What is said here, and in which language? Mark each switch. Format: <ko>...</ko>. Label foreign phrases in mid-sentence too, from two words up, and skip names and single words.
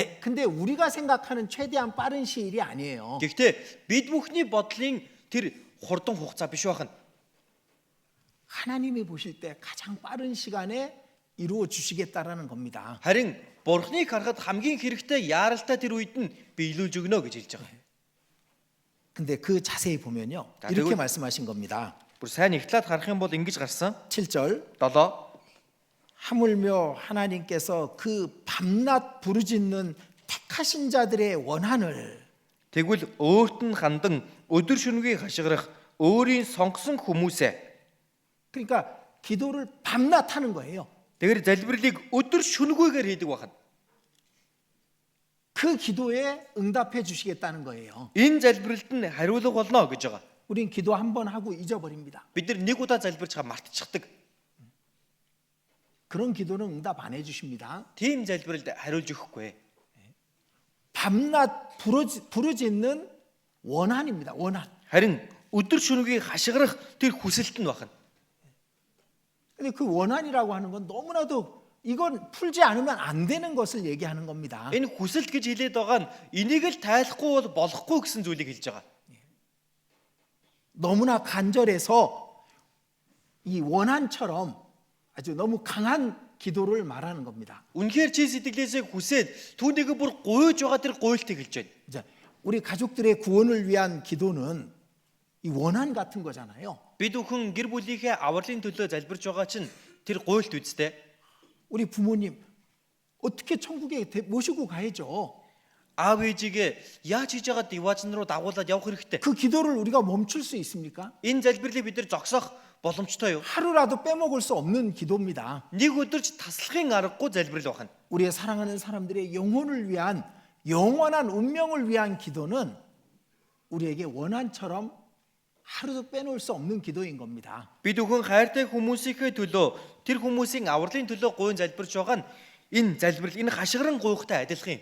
<ko>네, 근데 우리가 생각하는 최대한 빠른 시일이 아니에요.</ko> <mn>Гэхдээ бид бүхний бодлын тэр хурдан хугацаа биш байна.</mn> <ko>하나님이 보실 때 가장 빠른 시간에 이루어 주시겠다라는 겁니다.</ko> <mn>Харин Бурхныг харахад хамгийн хэрэгтэй яаралтай тэр үед нь биелүүлж өгнө гэж хэлж байгаа.</mn> <ko>근데 그 자세히 보면요. 자, 이렇게 그리고- 말씀하신 겁니다.</ko> <mn>Бүр сайн ихлаад харах юм бол ингэж гарсан.</mn> <ko>7절 7 하물며 하나님께서 그 밤낮 부르짖는 택하신 자들의 원한을</ko> <mn>Тэгвэл өөрт нь хандан өдөр шөнөгийг хашгирах өөрийн сонгосон хүмүүсээ</mn> <ko>그러니까 기도를 밤낮 하는 거예요.</ko> <mn>тэгэр залбирлыг өдөр шөнөгүйгээр хийдэг байна.</mn> <ko>그 기도에 응답해 주시겠다는 거예요.</ko> <mn>Энэ залбиралд нь хариулга болно гэж байгаа.</mn> <ko>우린 기도 한 번 하고 잊어버립니다.</ko> <mn>Бид нар нэг удаа залбирч байгаа мартчихдаг.</mn> <ko>그런 기도는 응답 안 해주십니다.</ko> <mn>Тийм залбиралд хариулж өгөхгүй.</mn> <ko>밤낮 부르짖는 원한입니다. 원한.</ko> <mn>Харин өдөр шөнөгийг хашгирах тэр хүсэлт нь байна.</mn> <ko>근데 그 원한이라고 하는 건 너무나도 이건 풀지 않으면 안 되는 것을 얘기하는 겁니다.</ko> <mn>Энэ хүсэлт гэж хэлээд байгаа нь энийг л тайлахгүй бол болохгүй гэсэн зүйлийг хэлж байгаа.</mn> <ko>너무나 간절해서 이 원한처럼 아주 너무 강한 기도를 말하는 겁니다.</ko> <mn>Үнэхээр чи сэтгэлээсээ хүсээд түүнийг бүр гуйж байгаа тэр гуйлтыг хэлж байна.</mn> <ko>이제 우리 가족들의 구원을 위한 기도는 이 원한 같은 거잖아요.</ko> <mn>Бид бүхэн гэр бүлийнхээ авралын төлөө залбирч байгаа чинь тэр гуйлт үстэй.</mn> <ko>우리 부모님 어떻게 천국에 모시고 가야죠.</ko> <mn>Аав ээжигээ яаж хийж байгаа диважн руу дагуулад явах хэрэгтэй.</mn> <ko>그 기도를 우리가 멈출 수 있습니까?</ko> <mn>Энэ залбирлыг бид нар зогсоох боломжтой юу?</mn> <ko>하루라도 빼먹을 수 없는 기도입니다.</ko> <mn>Нэг өдөрч таслахын аргагүй залбирал байна.</mn> <ko>우리의 사랑하는 사람들의 영혼을 위한 영원한 운명을 위한 기도는 우리에게 원한처럼 하루도 빼놓을 수 없는 기도인 겁니다.</ko> <mn>Бид бүхэн хайртай хүмүүсийнхээ төлөө тэр хүмүүсийн авралын төлөө гуйн залбирч байгаа нь энэ залбирал энэ хашгиран гуйхтай адилхан юм.</mn>